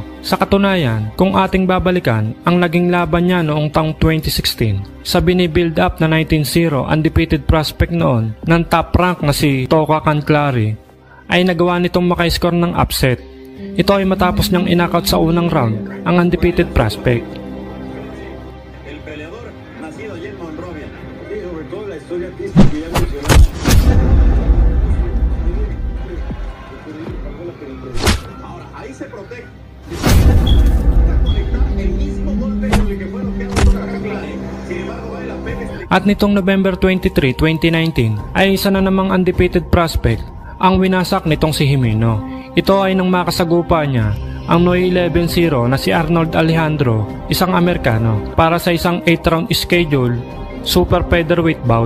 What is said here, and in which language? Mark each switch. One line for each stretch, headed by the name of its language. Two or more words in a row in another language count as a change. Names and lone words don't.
Filipino: Sa katunayan, kung ating babalikan ang naging laban niya noong taong 2016, sa binibuild up na 19-0
English: undefeated prospect
Filipino: noon ng top rank na si Toka Canclari, ay nagawa nitong maka-score ng upset. Ito ay matapos niyang inakot sa unang round ang
English: undefeated prospect.
Spanish: El peleador nacido allí en Monrovia y sobre todo la historia artística que ya mencionamos. Ahora, ahí se protege. Conectar el mismo golpe con el que fue noqueado por Canclari. Sin embargo, vale la pena explicar.
Filipino: At nitong November 23, 2019 ay isa na namang
English: undefeated prospect
Filipino: ang winasak nitong si Jimeno. Ito ay nang makasagupa niya ang Noy 11-0 na si Arnold Alejandro, isang Amerikano, para sa isang
English: 8-round schedule super featherweight bout.